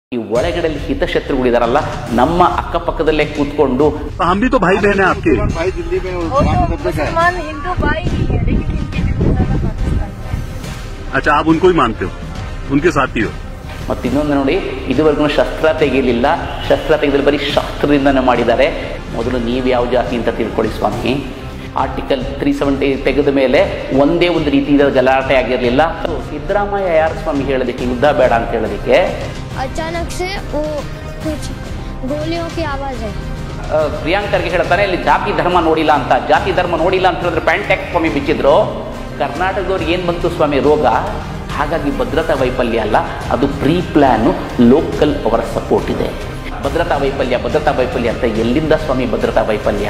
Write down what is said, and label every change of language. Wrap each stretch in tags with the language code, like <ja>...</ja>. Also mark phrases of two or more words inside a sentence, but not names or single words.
<kn>ಈ ಒಳಗಡೆಯಲ್ಲಿ ಹಿತಶತ್ರುಗಳಿದಾರಲ್ಲ ನಮ್ಮ ಅಕ್ಕಪಕ್ಕದಲ್ಲೇ ಕೂತ್ಕೊಂಡು</kn> <hi>हम भी तो भाई बहन है आपके। भाई दिल्ली में मुसलमान हिंदू भाई ही है, लेकिन इनके भी मुसलमान पाकिस्तान में। अच्छा, आप उनको ही मानते हो, उनके साथी हो।</hi> <kn>ಮತ್ತು ಇನ್ನೊಂದು ನೋಡಿ, ಇದುವರೆಗೂ ಶಸ್ತ್ರ ತೆಗೆಯಲಿಲ್ಲ, ಶಸ್ತ್ರ ತೆಗೆದಲ್ಲಿ ಬರೀ ಶಸ್ತ್ರದಿಂದನೇ ಮಾಡಿದ್ದಾರೆ. ಮೊದಲು ನೀವು ಯಾವ ಜಾತಿ ಅಂತ ತಿಳ್ಕೊಳ್ಳಿ ಸ್ವಾಮಿ. ಆರ್ಟಿಕಲ್ 370 ತೆಗೆದ ಮೇಲೆ ಒಂದೇ ಒಂದು ರೀತಿಯ ಗಲಾಟೆ ಆಗಿರಲಿಲ್ಲ. ಸಿದ್ದರಾಮಯ್ಯ ಯಾರು ಸ್ವಾಮಿ ಹೇಳೋದಕ್ಕೆ ಯುದ್ಧ ಬೇಡ ಅಂತ ಹೇಳೋದಕ್ಕೆ?</kn> <hi>अचानक से वो कुछ गोलियों की आवाज है.</hi> <kn>ಪ್ರಿಯಾಂಕರ್ಗೆ ಹೇಳ್ತಾನೆ ಇಲ್ಲಿ ಜಾತಿ ಧರ್ಮ ನೋಡಿಲ್ಲ ಅಂತ. ಜಾತಿ ಧರ್ಮ ನೋಡಿಲ್ಲ ಅಂತ ಹೇಳಿದ್ರೆ ಪ್ಯಾಂಟ್ ಟ್ಯಾಕ್ಸ್ ಸ್ವಾಮಿ ಬಿಚ್ಚಿದ್ರು. ಕರ್ನಾಟಕದವ್ರಿಗೆ ಏನು ಬಂತು ಸ್ವಾಮಿ ರೋಗ? ಹಾಗಾಗಿ ಭದ್ರತಾ ವೈಫಲ್ಯ ಅಲ್ಲ, ಅದು</kn> <en>pre plan,</en> <kn>ಲೋಕಲ್ ಅವರ ಸಪೋರ್ಟ್ ಇದೆ. ಭದ್ರತಾ ವೈಫಲ್ಯ ಅಂತ ಎಲ್ಲಿಂದ ಸ್ವಾಮಿ ಭದ್ರತಾ ವೈಫಲ್ಯ?</kn>